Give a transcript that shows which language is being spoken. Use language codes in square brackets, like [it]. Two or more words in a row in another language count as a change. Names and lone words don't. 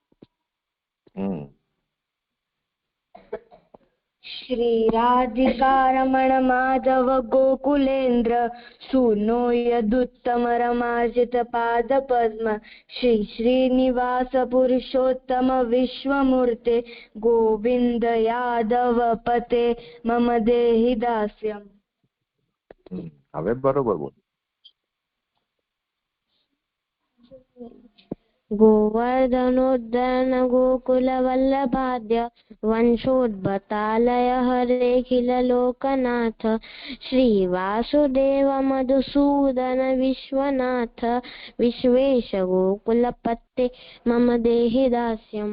[sa] श्री राधिकारमण माधव गोकुलेन्द्र सूनो यदुत्तम रमार्जित पाद पद्म श्री श्रीनिवास पुरुषोत्तम विश्वमूर्ते गोविंद यादव पते मम देहि दास्यम्. [gu] હવે બરોબર બોલ. [sa] गोवर्धनोद्यान गोकुल वल्लभाद्य वंशोद्भतालय हरेखिल लोकनाथ श्रीवासुदेव मधुसूदन विश्वनाथ विश्वेश गोकुलपते मम देहि दास्यम्.